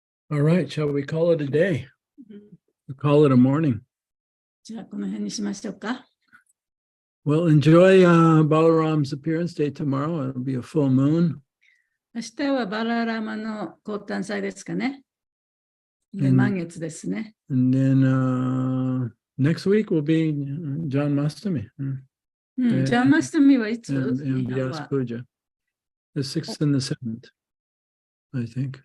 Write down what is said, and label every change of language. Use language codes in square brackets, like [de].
[en] All right, shall we call it a day? [ja] うん [en] We'll call it a morning. [ja] じゃあ、この辺にしましょうか。 [en] Well, enjoy Balaram's appearance day tomorrow. It'll be a full moon. [ja] 明日はバララマの降誕祭ですかね。で、うん満月ですね。 [en] And then next week will be John Mastami [ja] うん、ジャンマスタミはいつ [en] and [ja] 日本は [en] Puja. The 6th and the 7th, I think.